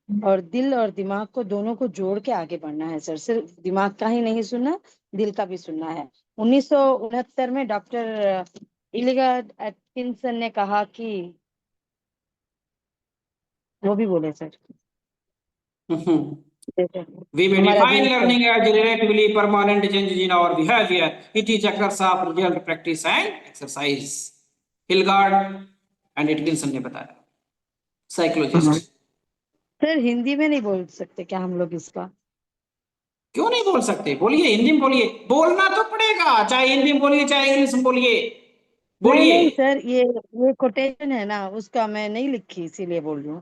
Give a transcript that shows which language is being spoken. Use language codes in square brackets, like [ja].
[hi] और दिल और दिमाग को दोनों को जोड़ के आगे बढ़ना है सर। सिर्फ दिमाग का ही नहीं सुनना, दिल का भी सुनना है। 1969 में डॉक्टर इलिगार्ड एटकिंसन ने कहा कि, वो भी बोले सर, जैसे [en] We may [hi] हमारा [en] define [hi] दिल [en] learning as a relatively permanent change in our behavior. It is a course of result, practice and exercise. [hi] हिलगार्ड and Atkinson ने बताया, साइकोलॉजिस्ट। सर हिंदी में नहीं बोल सकते क्या हम लोग इसका? क्यों नहीं बोल सकते? बोलिए, हिंदी में बोलिए। बोलना तो पड़ेगा, चाहे हिंदी में बोलिए चाहे इंग्लिश में बोलिए। नहीं बोलिए। नहीं सर, ये कोटेशन है ना, उसका मैं नहीं लिखी, इसीलिए बोल रही हूँ।